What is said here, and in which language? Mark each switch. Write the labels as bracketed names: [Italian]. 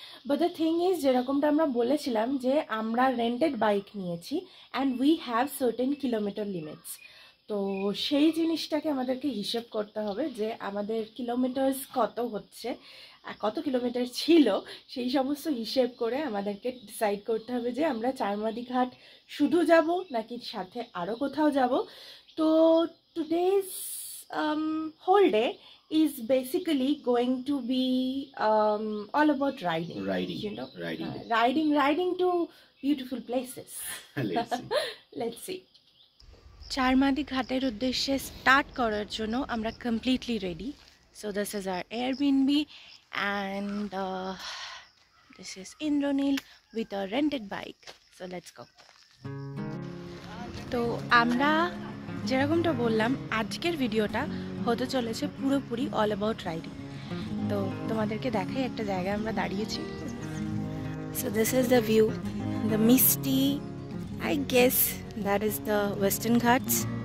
[English] but the thing is, [Bangla] যেরকমটা আমরা বলেছিলাম যে আমরা রেন্টেড বাইক নিয়েছি [English] And we have certain kilometre limits. [Bangla] তো সেই জিনিসটাকে আমাদেরকে হিসেব করতে হবে যে আমাদের কিলোমিটার্স কত হচ্ছে, কত কিলোমিটার ছিল, সেই সমস্ত হিসেব করে আমাদেরকে ডিসাইড করতে হবে যে আমরা চারমাদি ঘাট শুধু যাব নাকি সাথে আরও কোথাও যাব। [English] তো today's whole day is basically going to be all about riding, you know, riding to beautiful places. Let's see. [Bangla] চারমাদি ঘাটের উদ্দেশ্যে স্টার্ট করার জন্য আমরা completely ready. [English] So this is our Airbnb and this is Indranil with a rented bike. So let's go. [Bangla] তো আমরা যেরকমটা বললাম আজকের ভিডিওটা হতে চলেছে পুরোপুরি [English] All about riding. [Bangla] তো তোমাদেরকে দেখাই একটা জায়গায় আমরা দাঁড়িয়েছি। [English] So this is the view, the misty, I guess that is the Western Ghats.